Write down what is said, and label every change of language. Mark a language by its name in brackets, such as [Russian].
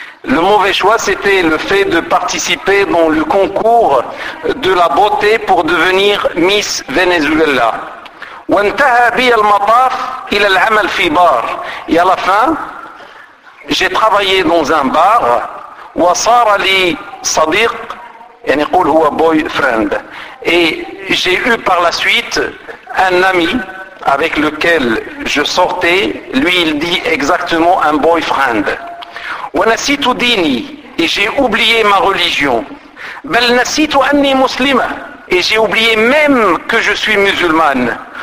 [French] Le mauvais choix, c'était le fait de participer dans le concours de la beauté pour devenir Miss Venezuela. [Arabic] وَانْتَهَا بِيَ الْمَطَافِ إِلَى الْعَمَلْ فِي بَارْ. [French] Et à la fin, j'ai travaillé dans un bar. [Arabic] وَصَارَ لِي صَدِيقٌ يعني قول هو boyfriend. [French] Et j'ai eu par la suite un ami avec lequel je sortais. Lui, il dit exactement un boyfriend. [Arabic] وَنَسِيتُ دِينِي. [French] Et j'ai oublié ma religion. [Arabic] بَلْ نَسِيتُ أَنِّي مُسْلِمَةً. [French] Et j'ai oublié même que je suis musulmane.